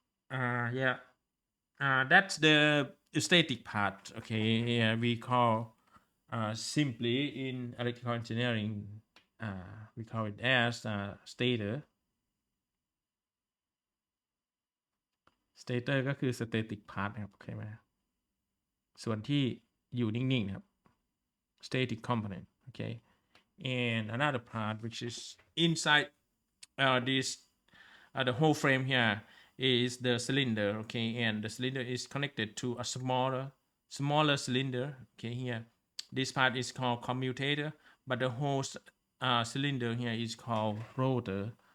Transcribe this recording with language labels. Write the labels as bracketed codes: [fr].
[en] Yeah, that's the static part. Okay, yeah, we call simply in electrical engineering, we call it as stator. [th] stator ก็คือ static part นะครับเข้าใจไหมส่วนที่อยู่นิ่งๆนะครับ static component. [en] Okay, and another part which is inside this the whole frame here is the cylinder. Okay, and the cylinder is connected to a smaller cylinder. Okay, here this part is called commutator, but the whole cylinder here is called rotor.